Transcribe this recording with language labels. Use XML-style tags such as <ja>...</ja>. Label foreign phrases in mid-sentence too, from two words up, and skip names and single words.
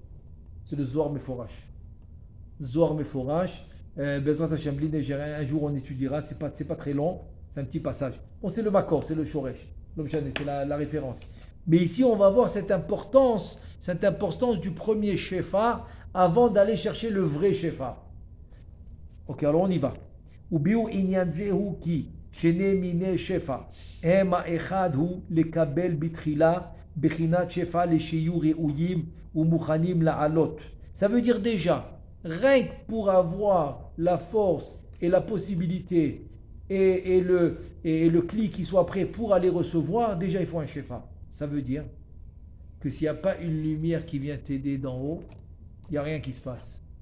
<fr>C'est le Zohar Meforash. Zohar Meforash, Bezrat Hashem, un jour on étudiera, c'est pas très long, c'est un petit passage. Bon, c'est le Makor, c'est le Shoresh, c'est la référence. Mais ici, on va voir cette importance du premier Shefa avant d'aller chercher le vrai Shefa. Ok, alors on y va.</fr> <he>ובענין זהו כי שני מיני שפע האחד הוא לקבל בתחילה בחינת שפע שיהיו ראויים או מוכנים לעלות.</he> <fr>Ça veut dire déjà, rien que pour avoir la force et la possibilité et le clic qui soit prêt pour aller recevoir, déjà il faut un shefa. Ça veut dire que s'il n'y a pas une lumière qui vient t'aider d'en haut, il n'y a rien qui se passe.</fr>